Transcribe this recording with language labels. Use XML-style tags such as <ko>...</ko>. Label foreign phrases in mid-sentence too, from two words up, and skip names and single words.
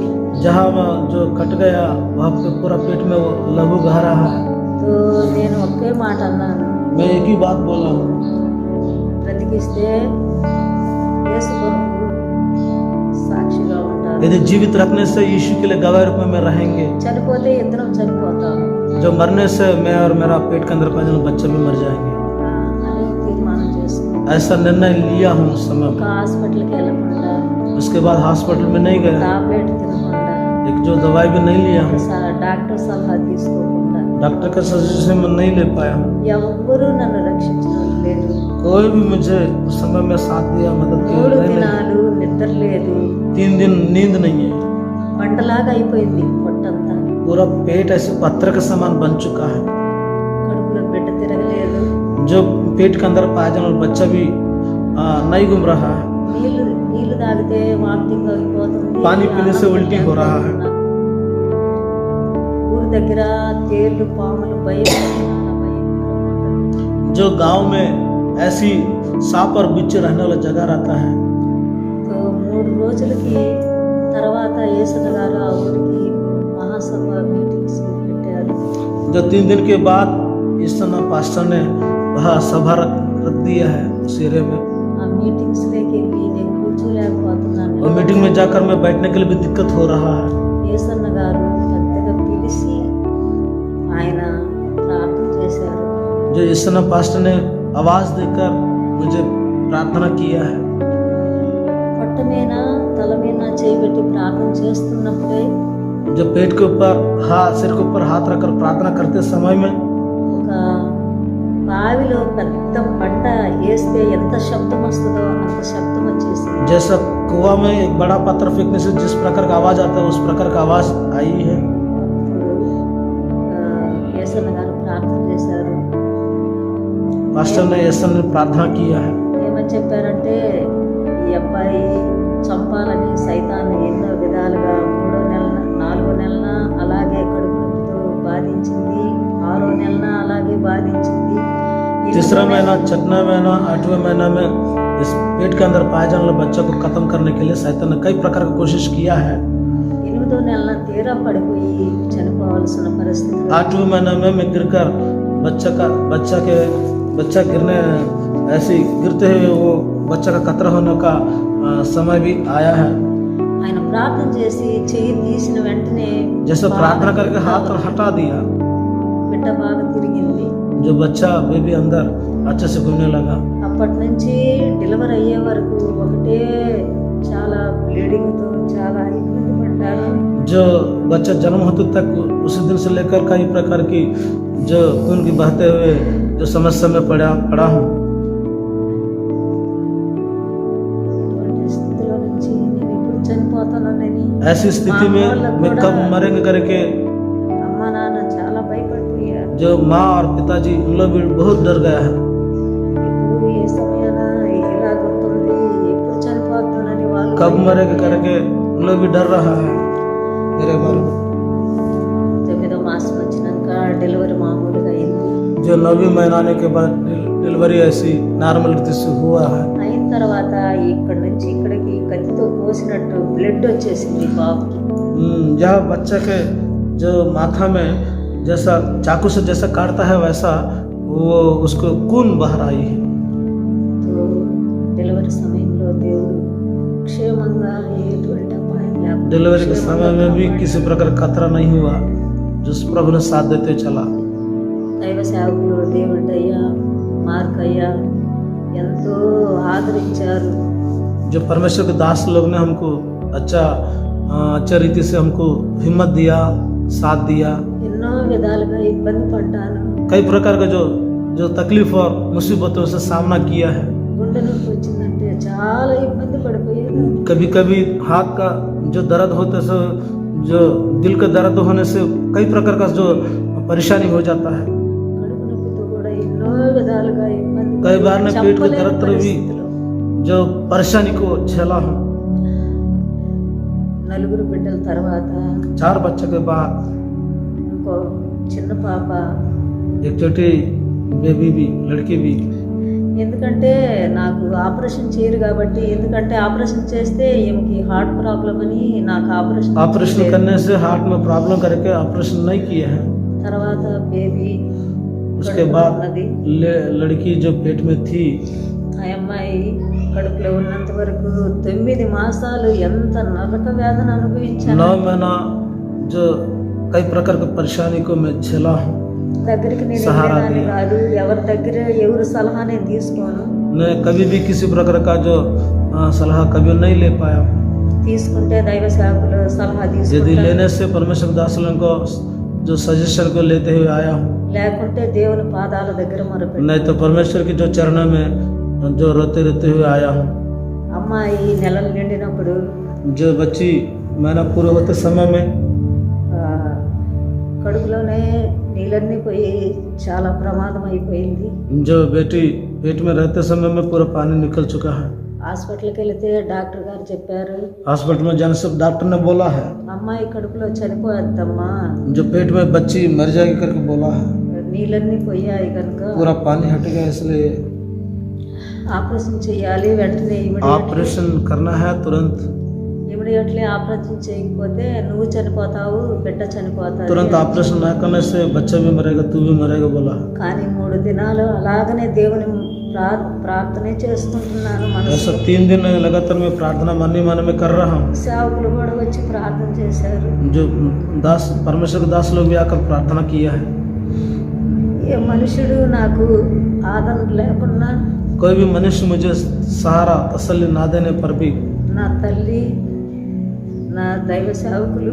<hi>जहाँ वहाँ जो कट गया वहाँ पे पूरा पेट में वो लहू बह रहा है।</hi> <te>తో నేను ఒకే మాట అన్నాను,</te> <hi>मैं एक ही बात बोला हूँ,</hi> <te>బ్రతికిస్తే యేసు కొరకు సాక్షిగా ఉంటాను,</te> <hi>यदि जीवित रखने से यीशु के लिए गवाह रूप में रहेंगे,</hi> <te>చనిపోతే ఇద్దరం చనిపోతాము</te> <hi>जो मरने से मैं और मेरा पेट के अंदर पैदा बच्चे भी मर जाएंगे।</hi> <te>అని తీర్మానం చేసుకున్నాను.</te> <hi>ऐसा निर्णय लिया हूँ उस समय</hi> <te>ఒక</te> <hi>में।</hi> <te>హాస్పిటల్కి వెళ్ళకుండా,</te> <hi>उसके बाद हॉस्पिटल में नहीं गया,</hi> <te>టాబ్లెట్ తినకుండా,</te> <hi>एक जो दवाई भी नहीं लिया हूँ,</hi> <te>డాక్టర్ సలహా తీసుకోకుండా,</te> <hi>डॉक्टर का सजेशन में नहीं ले पाया हूँ।</hi> <te>ఎవ్వరూ నన్ను రక్షించడం లేదు.</te> <hi>कोई भी मुझे उस समय में साथ दिया, मदद किया 3 नहीं।</hi> <te>దినాలు నిద్ర లేదు.</te> <hi>3 दिन नींद नहीं है,</hi> <te>బండలాగా అయిపోయింది పొట్టంతా.</te> <hi>पूरा पेट ऐसे पत्थर के समान बन चुका है।</hi> <te>కడుపులో బిడ్డ తిరగలేదు.</te> <hi>जो पेट के अंदर पाया जाने वाला बच्चा भी नहीं घूम रहा है।</hi> <te>నీళ్లు తాగితే వామిటింగ్ అయిపోతుంది.</te> <hi>पानी पीने से उल्टी हो रहा है।</hi> <te>ఊరి దగ్గర తేళ్లు పాములు భయంకరంగా ఉంటుంది.</te> <hi>जो गांव में ऐसी सांप और बिच्छू रहने वाला जगह रहता है।</hi> <te>సో 3 రోజులకి తర్వాత యేసన్న గారు ఆ ఊరికి మహాసభ మీటింగ్స్ పెట్టారు.</te> <hi>जो 3 दिन के बाद इस समय पास्टर ने वहाँ सभा रख दिया है उस एरिया में।</hi> <te>ఆ మీటింగ్స్ లోకి వెళ్ళి నేను కూర్చోలేకపోతున్నాను.</te> <hi>और मीटिंग में जाकर मैं बैठने के लिए भी दिक्कत हो रहा है।</hi> <te>యేసన్న గారు పెద్దగా పిలిచి ఆయన ప్రార్థన చేశారు.</te> <hi>जो इस समय पास्टर ने आवाज देकर मुझे प्रार्थना किया है।</hi> <te>పొట్ట మీద తల మీద చేయబెట్టి ప్రార్థన చేస్తున్నప్పుడే</te> <hi>जो पेट के ऊपर सिर के ऊपर हाथ रखकर प्रार्थना करते समय में</hi> <te>ఒక బావిలో పెద్ద బండ వేస్తే ఎంత శబ్దం వస్తుందో అంత శబ్దం వచ్చేసింది.</te> <hi>जैसा कुआं में एक बड़ा पत्थर फेंकने से जिस प्रकार का आवाज आता है उस प्रकार का आवाज आई है।</hi> <te>యేసన్న గారు ప్రార్థన చేశారు.</te> <hi>पास्टर ने ऐसा प्रार्थना किया है।</hi> <te>ఏమని చెప్పారంటే ఈ అబ్బాయి చంపాలని సైతాన్ ఎన్నో విధాలుగా 3వ నెలన 4వ నెలన అలాగే కడుపు నొప్పితో బాధించింది, 6వ నెలన అలాగే బాధించింది,</te> <hi>तीसरा महीना, छठवां महीना, 8वें महीना में इस पेट के अंदर पाए जाने वाले बच्चों को खत्म करने के लिए शैतान ने कई प्रकार की कोशिश किया है।</hi> <te>8వ నెలన తీరా పడిపోయి చనిపోవాల్సిన పరిస్థితి.</te> <hi>8वें महीने में मैं गिरकर बच्चा गिरने ऐसे गिरते हुए वो बच्चा का कतरा होने का समय भी आया है।</hi> <te>ఆయన ప్రార్థన చేసి చెయ్యి తీసిన వెంటనే</te> <hi>जैसे प्रार्थना करके हाथ हटा दिया,</hi> <te>బిడ్డ బాగా తిరిగింది.</te> <hi>जो बच्चा बेबी अंदर अच्छे से घूमने लगा।</hi> <te>అప్పటి నుంచి డెలివరీ అయ్యే వరకు ఒకటే చాలా బ్లీడింగ్తో చాలా ఇబ్బంది పడ్డాను.</te> <hi>जो बच्चा जन्म होते तक उसी दिन से लेकर कई प्रकार की जो खून की बहते हुए जो समस्या में पड़ा हूँ।</hi> <te>అటువంటి స్థితిలో నుంచి నేను ఎప్పుడు చనిపోతానని</te> <hi>ऐसी स्थिति में मैं कब मरेंगे करके</hi> <te>అమ్మ నాన్న చాలా భయపడిపోయారు.</te> <hi>जो माँ और पिताजी उन लोग भी बहुत डर गया है।</hi> <te>ఇప్పుడు ఏ సమయాన ఎలాగుంటుంది, ఎప్పుడు చనిపోతానని వాళ్ళు</te> <hi>कब मरेंगे करके उन लोग भी डर रहा है मेरे बारे में।</hi> <te>9వ మాసం వచ్చినాక డెలివరీ మామూలుగా అయింది.</te> <hi>जो 9वें महीना आने के बाद डिलीवरी ऐसी नॉर्मल रीति से हुआ है।</hi> <te>అయిన తర్వాత ఇక్కడ నుంచి ఇక్కడికి కత్తితో కోసినట్టు బ్లడ్ వచ్చేసింది బాబుకి.</te> <hi>यह बच्चे के जो माथा में जैसा चाकू से जैसा काटता है वैसा वो उसको खून बाहर आई है।</hi> <te>తో డెలివరీ సమయంలో దేవుడు క్షేమంగా ఎటువంటి అపాయం లేకుండా</te> <hi>डिलीवरी के समय में भी किसी प्रकार का खतरा नहीं हुआ, जो प्रभु ने साथ देते चला।</hi> <te>దైవ సేవకులు దేవుడయ్య మార్కయ్య ఎంతో ఆదరించారు.</te> <hi>जो परमेश्वर के दास लोग ने हमको अच्छा रीति से हमको हिम्मत दिया, साथ दिया।</hi> <te>ఎన్నో విధాలుగా ఇబ్బంది పడ్డాను.</te> <hi>कई प्रकार का जो तकलीफ और मुसीबतों से सामना किया है।</hi> <te>గుండె నొప్పి వచ్చిందంటే చాలా ఇబ్బంది పడిపోయాను.</te> <hi>कभी कभी हाथ का जो दर्द होते से जो दिल का दर्द होने से कई प्रकार का जो परेशानी हो जाता है।</hi> <te>కడుపు నొప్పితో కూడా ఎన్నో విధాలుగా ఇబ్బంది</te> <hi>कई बार ने पेट के</hi> <te>చెప్పలేని</te> <hi>दर्द भी</hi> <te>పరిస్థితిలో.</te> <hi>जो परेशानी को झेला हूँ।</hi> <te>4 బిడ్డల తర్వాత</te> <hi>4 बच्चे के बाद</hi> <te>ఇంకో చిన్న పాప.</te> <hi>एक छोटी बेबी भी, लड़की भी।</hi> <te>ఎందుకంటే నాకు ఆపరేషన్ చేయరు కాబట్టి, ఎందుకంటే ఆపరేషన్ చేస్తే ఈమెకి</te> <en>heart problem</en> <te>అని నాకు</te> <hi>ऑपरेशन करने से हार्ट में प्रॉब्लम करके ऑपरेशन नहीं किए हैं।</hi> <te>తర్వాత బేబీ</te> <hi>उसके बाद लड़की जो पेट में थी,</hi> <te>ఆ అమ్మాయి కడుపులో ఉన్నంత వరకు 9 మాసాలు ఎంత నరక వేదన అనుభవించాను.</te> <hi>9 మहीना जो कई प्रकार की परेशानी को मैं झेला हूँ।</hi> <te>దగ్గరికి నేను</te> <hi>सहारा</hi> <te>వెళ్ళేదాన్ని</te> <hi>दिया।</hi> <te>కాదు, ఎవరి దగ్గర ఎవరి సలహా నేను తీసుకోను.</te> <hi>मैं कभी भी किसी प्रकार का जो सलाह कभी नहीं ले पाया।</hi> <te>తీసుకుంటే దైవ సేవకుల సలహా</te> <hi>यदि</hi> <te>తీసుకుంటాను,</te> <hi>लेने से परमेश्वर दासों को जो सजेशन को लेते हुए आया हूँ,</hi> <te>లేకుంటే దేవుని పాదాల దగ్గర మొరపెట్టు.</te> <hi>नहीं तो परमेश्वर के जो चरणों में जो रोते हुए आया हूँ।</hi> <te>అమ్మాయి నెలలు నిండినప్పుడు</te> <hi>जो बच्ची मैंने पूरे होते समय में</hi> <te>ఆ, కడుపులోనే నీళ్ళన్నీ పోయి చాలా ప్రమాదం అయిపోయింది.</te> <hi>जो बेटी पेट में रहते समय में पूरा पानी निकल चुका है।</hi> <te>హాస్పిటల్కి వెళితే డాక్టర్ గారు చెప్పారు,</te> <hi>हॉस्पिटल में जाने से डॉक्टर ने बोला है</hi> <te>అమ్మాయి కడుపులో చనిపోద్దమ్మా,</te> <hi>जो पेट में बच्ची मर जाएगी करके बोला है।</hi> <te>నీళ్ళన్నీ పోయాయి కనుక</te> <hi>पूरा पानी हट गया, इसलिए</hi> <te>ఆపరేషన్ చేయాలి. వెంటనే</te> <hi>ऑपरेशन करना है तुरंत।</hi> <en>immediately operation</en> <te>చేయకపోతే నువ్వు చనిపోతావు, బిడ్డ చనిపోతావు.</te> <hi>तुरंत ऑपरेशन ना करने से बच्चा भी मरेगा, तू भी मरेगा बोला।</hi> <te>కానీ 3 దినాలు అలాగనే దేవుని ప్రార్థనే చేసుకుంటున్నాను.</te> <hi>ऐसा</hi> <te>మనసు</te> <hi>3 दिन लगातार मैं प्रार्थना मन में कर रहा हूँ।</hi> <te>సేవకులు కూడా వచ్చి ప్రార్థన చేశారు.</te> <hi>जो दास परमेश्वर के दास लोग भी आकर प्रार्थना किया है।</hi> <te>ఏ మనుషుడు నాకు ఆదరణ లేకున్నా,</te> <hi>कोई भी मनुष्य मुझे सहारा तसल्ली ना देने पर भी</hi> <te>నా తల్లి, నా దైవ సేవకులు,</te>